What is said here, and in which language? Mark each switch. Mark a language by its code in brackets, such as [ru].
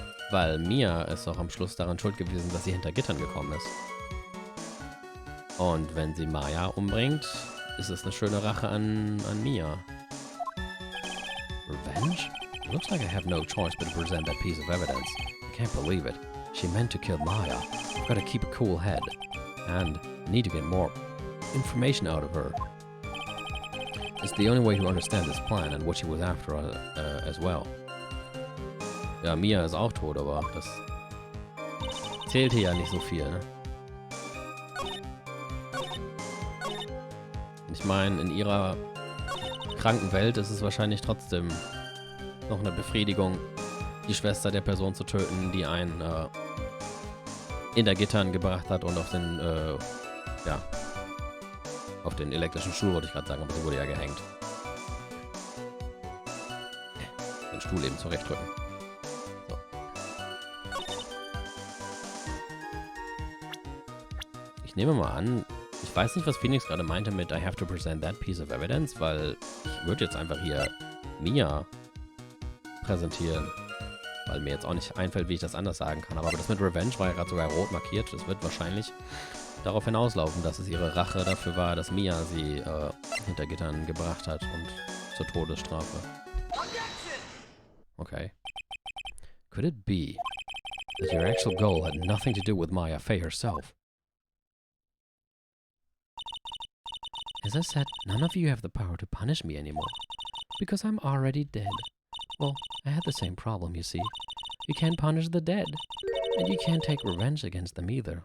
[de] Weil Mia ist auch am Schluss daran schuld gewesen, dass sie hinter Gittern gekommen ist. Und wenn sie Maya umbringt, ist es eine schöne Rache an Mia. [en] Revenge? Looks like I have no choice but to present that piece of evidence. I can't believe it. She meant to kill Maya. I've got to keep a cool head. And I need to get more information out of her. It's the only way to understand this plan and what she was after as well. [de] Ja, Mia ist auch tot, aber das zählt hier ja nicht so viel, ne? Ich meine, in ihrer kranken Welt ist es wahrscheinlich trotzdem noch eine Befriedigung, die Schwester der Person zu töten, die einen hinter Gittern gebracht hat und auf den, ja, auf den elektrischen Stuhl, wollte ich gerade sagen, aber sie wurde ja gehängt. Den Stuhl eben zurechtdrücken. So. Ich nehme mal an, ich weiß nicht, was Phoenix gerade meinte mit [en] I have to present that piece of evidence, [de] weil ich würde jetzt einfach hier Mia präsentieren, weil mir jetzt auch nicht einfällt, wie ich das anders sagen kann. Aber das mit Revenge war ja gerade sogar rot markiert. Das wird wahrscheinlich darauf hinauslaufen, dass es ihre Rache dafür war, dass Mia sie hinter Gittern gebracht hat und zur Todesstrafe. Okay. [en] Could it be that your actual goal had nothing to do with Maya Fey herself? As I said, none of you have the power to punish me anymore, because I'm already dead. Well, I had the same problem, you see. You can't punish the dead, and you can't take revenge against them either.